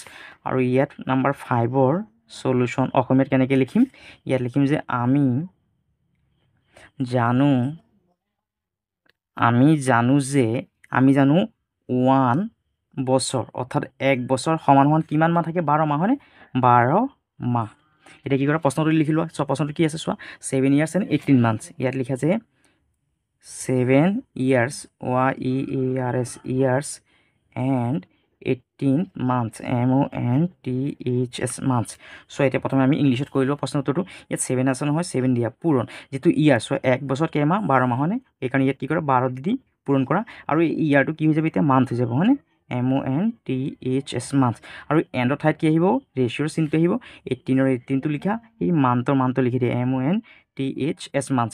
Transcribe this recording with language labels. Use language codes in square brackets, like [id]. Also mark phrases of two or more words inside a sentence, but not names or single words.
[as] আৰু ইয়াত নাম্বাৰ 5ৰ সলিউশ্যন অসমীয়াত কেনেকৈ লিখিম, ইয়াত লিখিম যে আমি জানো 1 বছৰ, অৰ্থাৎ 1 বছৰ সমান কিমান মাহ থাকে 12 মাহ হয়নে, 12 মাহ। এতিয়া কি কৰা প্ৰশ্নটো লিখি লোৱা, চোৱা প্ৰশ্নটো কি আছে চোৱা, [en] 7 years and 18 months। [as] ইয়াত লিখা যে [en] 7 years years and 18 months MONTHS months। [as] চ' এতিয়া প্ৰথমে আমি ইংলিছত কৰি লোৱা প্ৰশ্ন উত্তৰটো, ইয়াত 7 আছে নহয়, 7 দিয়া পূৰণ, যিটো ইয়াৰ চ' 1 বছৰত কেইমাহ 12 মাহ হয়নে, সেইকাৰণে ইয়াত কি কৰা 12 দি পূৰণ কৰা, আৰু এই ইয়াৰটো কি হৈ যাব এতিয়া মান্থ হৈ যাব হয়নে, [en] MONTHS month. [as] আৰু এণ্ডৰ ঠাইত কি আহিব ৰেচিঅ'ৰ চিনটো আহিব, 18ৰ 18টো লিখা, এই মান্থটো লিখি দিয়ে [en] MONTHS month.